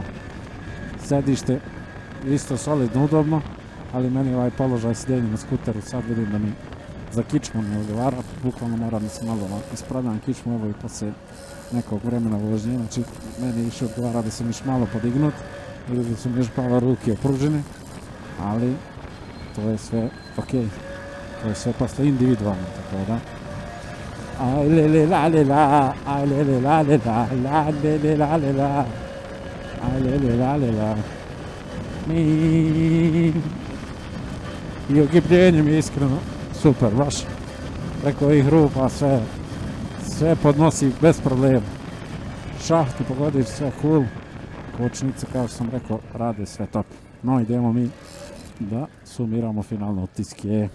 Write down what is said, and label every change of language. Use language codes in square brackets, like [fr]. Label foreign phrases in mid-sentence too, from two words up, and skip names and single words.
[sr] Sedište isto solidno, udobno, ali meni ovaj položaj sjedenja na skuteru sad vidim da mi za kičmu ne odgovara, bukvalno moram da se malo ispradam kičmu, evo i poslije nekog vremena vožnje, znači meni više odgovara da sam još malo podignut ili da su mi još malo ruke opružene, ali to je sve ok, to je sve posle individualno, tako da. Aj lele la le la, aj lele la le la, la lele la le la, aj lele la le la. I ogibljenje mi je iskreno super, baš preko ovih rupa sve podnosi bez problema. Šahti pogodiš, sve cool, kočnice kao što sam rekao rade sve top. No idemo mi da sumiramo finalno utiske.